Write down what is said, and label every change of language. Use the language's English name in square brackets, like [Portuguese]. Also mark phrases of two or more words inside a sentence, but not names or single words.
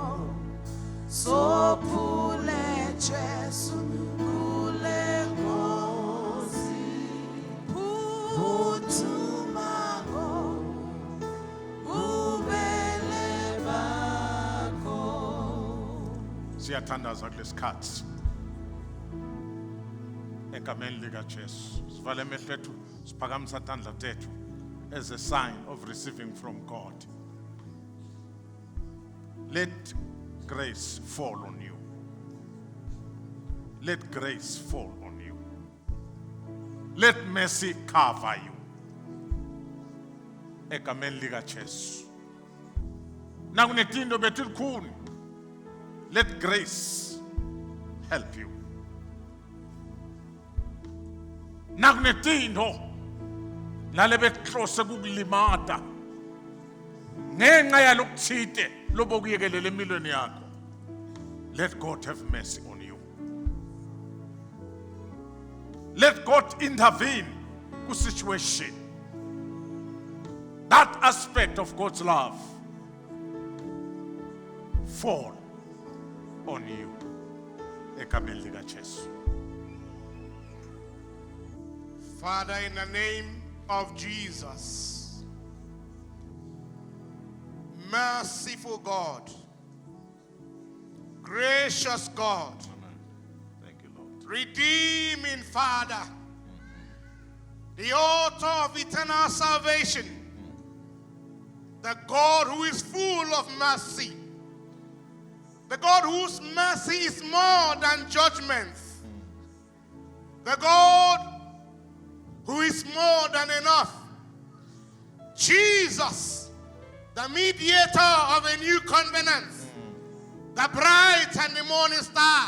[Swati] Sophule Jesu kule Nkosi phuthuma ngobubele bakho. Siyathandaza kulesikhathi. Egameni likaJesu. Sivale amehlo ethu, siphakamisa tandla tethu [English] as a sign of receiving from God. Let grace fall on you. Let grace fall on you. Let mercy cover you. [Swati] Egameni likaJesu. Nakunetindo betilikhuni. [English] Let grace help you. [Swati] Nakunetindo lale behlose kukulimata ngenxa yalokuthite lobokuyekelela emilweni yakho. [English] Let God have mercy on you. Let God intervene ku situation. That aspect of God's love fall on you. [Swati] Egameni likaJesu. [English] Father, in the name of Jesus, merciful God, gracious God, Amen. Thank you, Lord. redeeming Father, the author of eternal salvation, the God who is full of mercy, the God whose mercy is more than judgment, the God who is more than enough, Jesus, the mediator of a new covenant, the bright and the morning star,